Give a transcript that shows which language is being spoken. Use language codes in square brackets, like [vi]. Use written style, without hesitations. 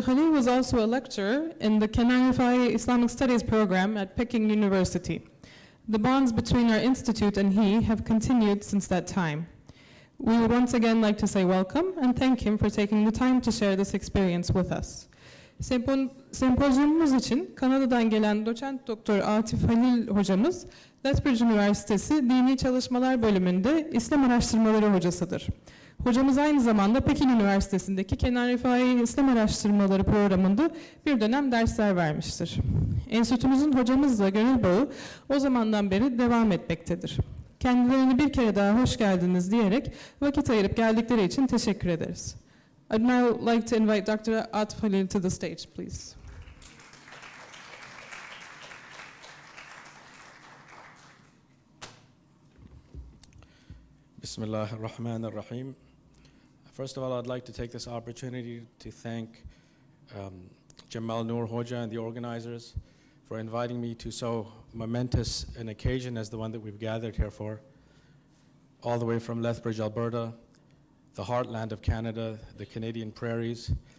[en] Khalil was also a lecturer in the Kenan Islamic Studies program at Peking University. The bonds between our institute and he have continued since that time. We would once again like to say welcome and thank him for taking the time to share this experience with us. [tr] Sempozyumumuz için Kanada'dan gelen doçent doktor Atif Khalil hocamız, Lethbridge Üniversitesi Dini Çalışmalar Bölümünde İslam Araştırmaları hocasıdır. Hocamız aynı zamanda Pekin Üniversitesi'ndeki Kenan Rifai İslam Araştırmaları programında bir dönem dersler vermiştir. Enstitümüzün hocamızla gönül bağı o zamandan beri devam etmektedir. Kendilerini bir kere daha hoş geldiniz diyerek vakit ayırıp geldikleri için teşekkür ederiz. [en] I'd now like to invite Dr. Atif Khalil to the stage, please. [ar] Bismillahirrahmanirrahim. [en] First of all, I'd like to take this opportunity to thank Cemal Nur Hoca and the organizers for inviting me to so momentous an occasion as the one that we've gathered here for, all the way from Lethbridge, Alberta, the heartland of Canada, the Canadian prairies.